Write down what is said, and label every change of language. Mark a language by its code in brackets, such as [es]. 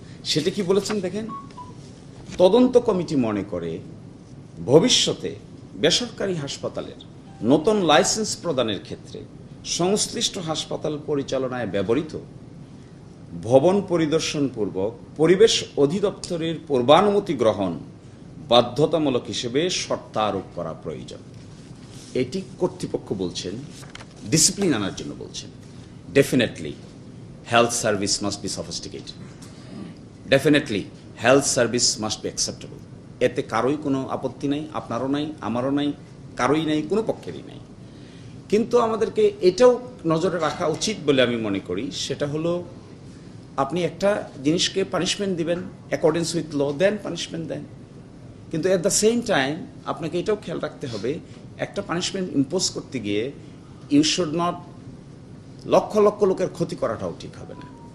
[bn] সেটা কি বলেছেন দেখেন, তদন্ত কমিটি মনে করে ভবিষ্যতে বেসরকারি হাসপাতালের নতুন লাইসেন্স প্রদানের ক্ষেত্রে সংশ্লিষ্ট হাসপাতাল পরিচালনায় ব্যবহৃত ভবন পরিদর্শনপূর্বক পরিবেশ অধিদপ্তরের পূর্বানুমতি গ্রহণ বাধ্যতামূলক হিসেবে শর্ত আরোপ করা প্রয়োজন। এটি কর্তৃপক্ষ বলছেন, ডিসিপ্লিন আনার জন্য বলছেন। Definitely [en] health service must be sophisticated. Definitely, health service must be acceptable. [bn] এতে কারোই কোনো আপত্তি নাই, আপনারও নাই, আমারও নাই, কারোই নাই, কোনো পক্ষেরই নাই। কিন্তু আমাদেরকে এটাও নজরে রাখা উচিত বলে আমি মনে করি, সেটা হলো আপনি একটা জিনিসকে পানিশমেন্ট দিবেন [en] accordance with law, [bn] then punishment দেন, কিন্তু [en] at the same time [bn] আপনাকে এটাও খেয়াল রাখতে হবে একটা পানিশমেন্ট ইম্পোজ করতে গিয়ে [en] you should not [bn] lakh lakh লোকের ক্ষতি করাটাও ঠিক হবে না।